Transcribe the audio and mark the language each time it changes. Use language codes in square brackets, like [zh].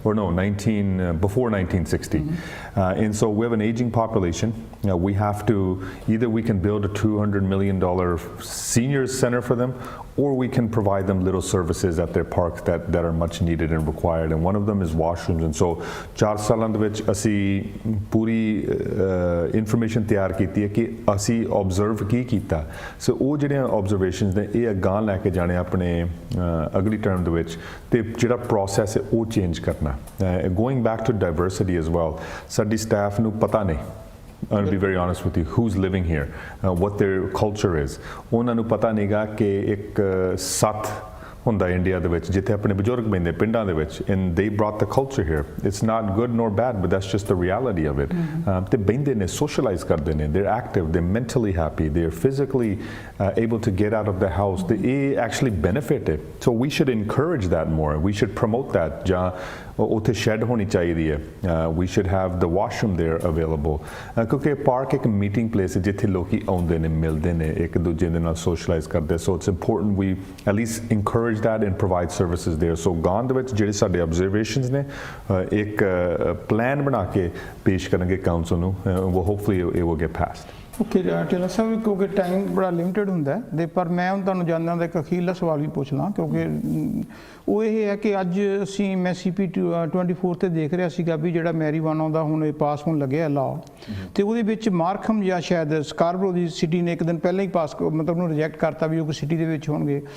[en] Or no, before 1960. And so we have an aging population. We have to, either we can build a $200 million seniors center for them, or we can provide them little services at their parks that are much needed and required. And one of them is washrooms. [pa] And so 4 ਸਾਲਾਂ ਦੇ ਵਿੱਚ ਅਸੀਂ ਪੂਰੀ information ਤਿਆਰ ਕੀਤੀ ਹੈ ਕਿ ਅਸੀਂ observe ਕੀ ਕੀਤਾ। ਸੋ ਉਹ ਜਿਹੜੀਆਂ ਆਬਜ਼ਰਵੇਸ਼ਨਸ ਨੇ ਇਹ ਅਗਾਂਹ ਲੈ ਕੇ ਜਾਣੇ ਆਪਣੇ ਅਗਲੀ ਟਰਮ ਦੇ ਵਿੱਚ, ਤੇ ਜਿਹੜਾ ਪ੍ਰੋਸੈਸ ਹੈ ਉਹ ਚੇਂਜ ਕਰਨਾ। [en] going back to diversity as well, [pa] ਸਾਡੀ ਸਟਾਫ ਨੂੰ ਪਤਾ ਨਹੀਂ, [en] I'll be very honest with you, who's living here, what their culture is. [pa] ਉਹਨਾਂ ਨੂੰ ਪਤਾ ਨਹੀਂਗਾ ਕਿ ਇੱਕ ਸੱਤ ਹੁੰਦਾ ਇੰਡੀਆ ਦੇ ਵਿੱਚ ਜਿੱਥੇ ਆਪਣੇ ਬਜ਼ੁਰਗ ਬੈਠਦੇ ਪਿੰਡਾਂ ਦੇ ਵਿੱਚ, [en] and they brought the culture here. It's not good nor bad, but that's just the reality of it. [pa] ਤੇ ਬੈਠਦੇ ਨੇ, [en] socialize ਕਰਦੇ ਨੇ, they're active, they're mentally happy, they're physically able to get out of the house. They actually benefit it. So we should encourage that more. We should promote that. [pa] ਜਾਂ ਉੱਥੇ shed ਹੋਣੀ ਚਾਹੀਦੀ ਹੈ, [en] we should have the washroom there available. [pa] ਕਿਉਂਕਿ park ਇੱਕ meeting place ਹੈ ਜਿੱਥੇ ਲੋਕੀ ਆਉਂਦੇ ਨੇ, ਮਿਲਦੇ ਨੇ, ਇੱਕ ਦੂਜੇ ਦੇ ਨਾਲ socialize ਕਰਦੇ। [en] So it's important we at least encourage that and provide services there. [pa] So ਗਾਂ ਦੇ ਵਿੱਚ ਜਿਹੜੇ ਸਾਡੇ observations ਨੇ ਇੱਕ ਪਲਾਨ ਬਣਾ ਕੇ ਪੇਸ਼ ਕਰਾਂਗੇ ਕਾਉਂਸਲ ਨੂੰ, [en] hopefully it will get passed. [pa] Okay Dhillon ਸਾਹਿਬ, ਕਿਉਂਕਿ ਟਾਈਮ ਬੜਾ ਲਿਮਿਟਡ ਹੁੰਦਾ ਹੈ, ਪਰ ਮੈਂ ਹੁਣ ਤੁਹਾਨੂੰ ਜਾਣਦਾ ਦਾ ਇੱਕ ਅਖੀਰਲਾ ਸਵਾਲ ਵੀ ਪੁੱਛ ਲਾਂ, ਕਿਉਂਕਿ ਉਹ ਇਹ ਹੈ ਕਿ ਅੱਜ ਮੈਂ CP 24 ਤੇ ਦੇਖ ਰਿਹਾ ਸੀਗਾ ਵੀ ਜਿਹੜਾ ਮੈਰੀਵਾਨਾ ਦਾ ਹੁਣ ਇਹ ਪਾਸ ਹੋਣ ਲੱਗਿਆ ਲਾਅ, ਤੇ ਉਹਦੇ ਵਿੱਚ ਮਾਰਖਮ ਜਾਂ ਸ਼ਾਇਦ ਸਕਾਰਬਰੋ ਦੀ ਸਿਟੀ ਨੇ ਇੱਕ ਦਿਨ ਪਹਿਲਾਂ ਹੀ ਪਾਸ ਮਤਲਬ ਉਹਨੂੰ ਰਿਜੈਕਟ ਕਰਤਾ ਵੀ ਉਹ ਕੋਈ ਸਿਟੀ ਦੇ ਵਿੱਚ ਹੋਣਗੇ।